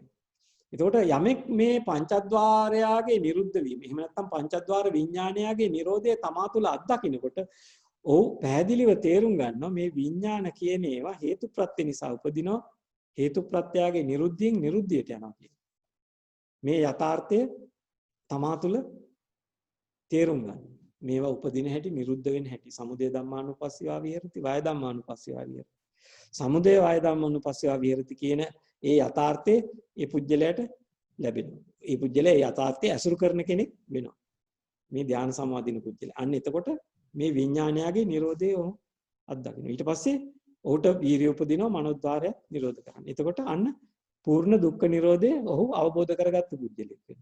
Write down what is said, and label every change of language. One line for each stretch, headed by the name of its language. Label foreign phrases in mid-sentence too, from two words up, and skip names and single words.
Sinhala: එතකොට යමෙක් මේ පංචද්වාරයාගේ නිරුද්ධ වීම, එහෙම නැත්නම් පංචද්වාර විඥානයාගේ නිරෝධය තමා තුළ අත්දකින්නකොට ඔහු පැහැදිලිව තේරුම් ගන්නවා මේ විඥාන කියන ඒවා හේතු ප්‍රත්‍ය නිසා උපදිනවා. හේතු ප්‍රත්‍යයගේ නිරුද්ධියෙන් නිරුද්ධියට යනවා කියන්නේ. මේ යථාර්ථය තමා තුළ තේරුම් ගන්න. මේවා උපදින හැටි, නිරුද්ධ වෙන හැටි.
Pali: සමුදය ධම්මානුපස්සීවා විහෙරති, වය ධම්මානුපස්සීවා විහෙරති. සමුදය වය ධම්මානුපස්සීවා විහෙරති
Sinhala: කියන ඒ යථාර්ථය ඒ පුජ්‍යලයට ලැබෙනවා. ඒ පුජ්‍යලය යථාර්ථය ඇසුරු කරන කෙනෙක් වෙනවා. මේ ධ්‍යාන සමාධින පුජ්‍යලය. අන්න එතකොට මේ විඥානයගේ නිරෝධය ඔහු අත්දකිනවා. ඊට පස්සේ ඔහුට වීරිය උපදිනවා මනෝද්වාරය නිරෝධ කරන්න. එතකොට අන්න පූර්ණ දුක්ඛ නිරෝධය ඔහු අවබෝධ කරගත්ත පුජ්‍යලෙක් වෙනවා.